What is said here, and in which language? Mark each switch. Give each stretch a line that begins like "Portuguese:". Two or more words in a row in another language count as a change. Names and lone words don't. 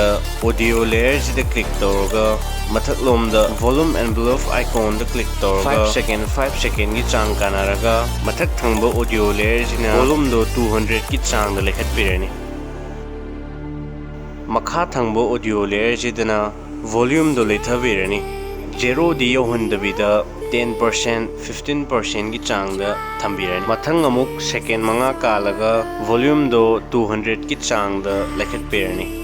English: audio layer
Manipuri: jida click toroga mathak lomda
English: volume envelope icon
Manipuri: da click toroga 5 second gi chang kanaraga mathak thangba
English: audio layer
Manipuri: jina volume do 200 ki chang da lekhat pirani. Makha thangba
English: audio layer
Manipuri: jidana volume do lethabirani 0 di yohandabida 10% 15% gi chang da thambirani. Mathang amuk second manga kalaga volume do 200 ki chang da lekhat pirani.